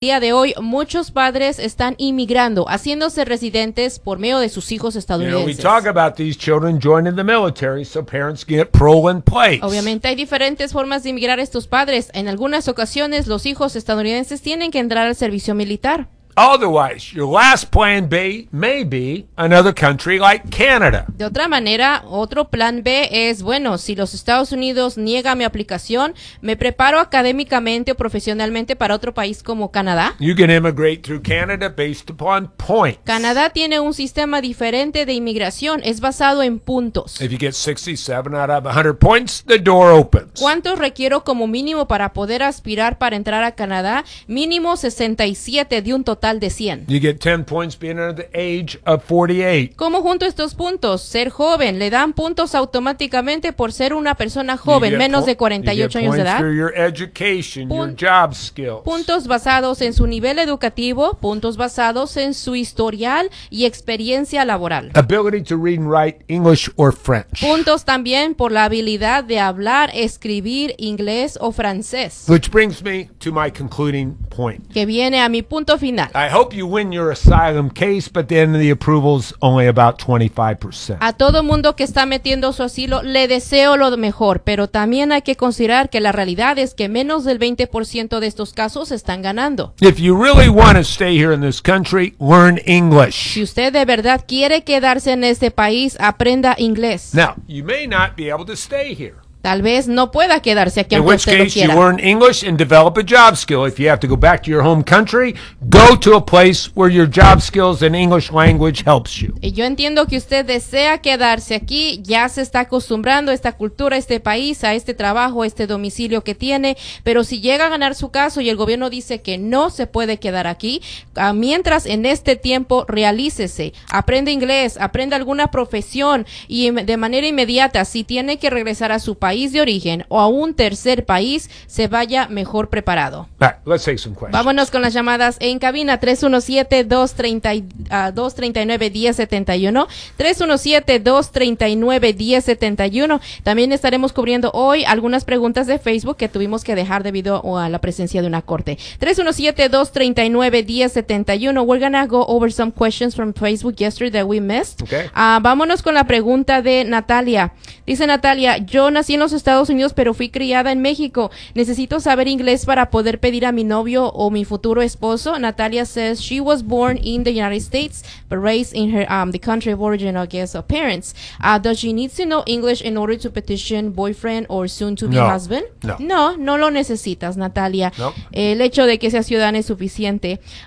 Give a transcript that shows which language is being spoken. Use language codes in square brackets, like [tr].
[es] Día de hoy, muchos padres están inmigrando, haciéndose residentes por medio de sus hijos estadounidenses. [en] You know, we talk about these children joining the military so parents get parole place. [es] Obviamente, hay diferentes formas de inmigrar estos padres. En algunas ocasiones, los hijos estadounidenses tienen que entrar al servicio militar. [en] Otherwise, your last plan B may be another country like Canada. [es] De otra manera, otro plan B es, bueno, si los Estados Unidos niega mi aplicación, me preparo académicamente o profesionalmente para otro país como Canadá. [en] You can immigrate through Canada based upon points. [es] Canadá tiene un sistema diferente de inmigración, es basado en puntos. [en] If you get 67 out of 100 points, the door opens. [es] ¿Cuántos requiero como mínimo para poder aspirar para entrar a Canadá? Mínimo 67 de un total. [en] You get 10 points being under the age of 48. [es] ¿Cómo junto estos puntos? Ser joven, le dan puntos automáticamente por ser una persona joven, menos de 48 años de edad. [en] You get points for your education, your job skills. [es] Puntos basados en su nivel educativo, puntos basados en su historial y experiencia laboral. [en] Ability to read and write English or French. [es] Puntos también por la habilidad de hablar, escribir inglés o francés. [en] Which brings me to my concluding point. [es] Que viene a mi punto final. [en] I hope you win your asylum case, but then the approval's only about 25%. [es] A todo mundo que está metiendo su asilo, le deseo lo mejor, pero también hay que considerar que la realidad es que menos del 20% de estos casos están ganando. [en] If you really want to stay here in this country, learn English. [es] Si usted de verdad quiere quedarse en este país, aprenda inglés. [en] Now, you may not be able to stay here. [es] Tal vez no pueda quedarse aquí aunque usted lo quiera. [en] You learn English and develop a job skill. If you have to go back to your home country, go to a place where your job skills and English language helps you. [es] Y yo entiendo que usted desea quedarse aquí, ya se está acostumbrando a esta cultura, a este país, a este trabajo, a este domicilio que tiene, pero si llega a ganar su caso y el gobierno dice que no se puede quedar aquí, mientras en este tiempo realícese, aprenda inglés, aprenda alguna profesión y de manera inmediata, si tiene que regresar a su país de origen o a un tercer país, se vaya mejor preparado. [en] Right, [es] vámonos con las llamadas en cabina 317-239-1071, 317-239-1071. También estaremos cubriendo hoy algunas preguntas de Facebook que tuvimos que dejar debido a la presencia de una corte. 317-239-1071. [en] We're gonna go over some questions from Facebook yesterday that we missed. Okay. [es] Vámonos con la pregunta de Natalia. Dice Natalia, yo nací en los Estados Unidos, pero fui criada en México. Necesito saber inglés para poder pedir a mi novio o mi futuro esposo. [en] Natalia says she was born in the United States, but raised in her the country of origin, I guess, of parents. Does she need to know English in order to petition boyfriend or soon to be no. husband? No. [es] No, no lo necesitas, Natalia. [en] Nope. [es] El hecho de que sea ciudadana es suficiente.